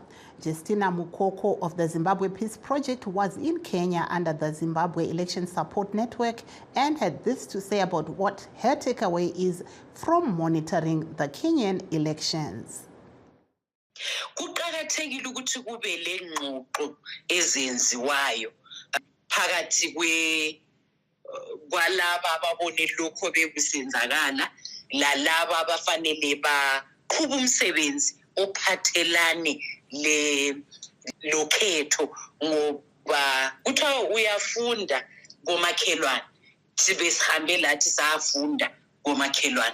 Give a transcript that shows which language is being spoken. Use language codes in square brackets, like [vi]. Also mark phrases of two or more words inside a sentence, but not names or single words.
[en] Justina Mukoko of the Zimbabwe Peace Project was in Kenya under the Zimbabwe Election Support Network and had this to say about what her takeaway is from monitoring the Kenyan elections. [nd] Kuqakathekile ukuthi kube lengxoxo ezenziwayo phakathi kwalaba ababone lokho bekusenzakala lalaba abafanele baqhuba umsebenzi ophathelane lokhetho, ngoba kuthiwa uyafunda komakhelwane sibe sihambe lathi safunda komakhelwane.